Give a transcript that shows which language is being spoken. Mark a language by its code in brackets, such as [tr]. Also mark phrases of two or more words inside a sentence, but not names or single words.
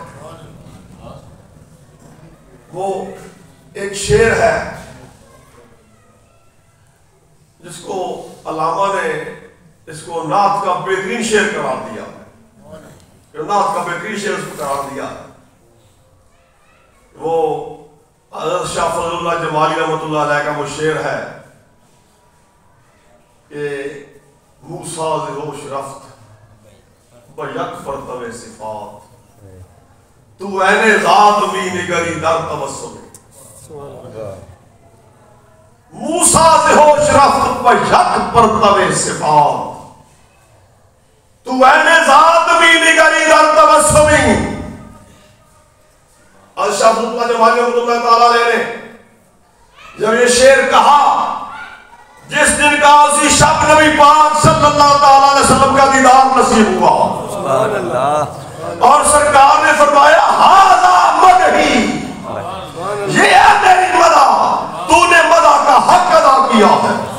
[ur] وہ ایک شعر ہے جس کو علامہ نے اس کو نعت کا بہترین شعر قرار دیا، نعت کا بہترین شعر اس کو قرار دیا۔ وہ حضرت شاہ فضل اللہ جمالی رحمۃ اللہ علیہ کا وہ شعر ہے کہ [fa] موسیٰ ز ہوش رفت بیک فرتو صفات، تو عین ذات می نگری در تبسم، موسیٰ ز ہوش رفت بیک فرتو صفات، تو عین ذات می نگری در تبسم۔ [ur] اور شاہ فضل اللہ جمالی رحمۃ اللہ تعالیٰ علیہ نے جب یہ شعر کہا، جس دن کا اسی شب نبی پاک صلی اللہ تعالیٰ علیہ وسلم کا دیدار نصیب ہوا، سبحان اللہ، اور سرکار نے فرمایا [ar] ھذا مدحی، [ur] یہ ہے میری مدح، تو نے مدح کا حق ادا کیا ہے۔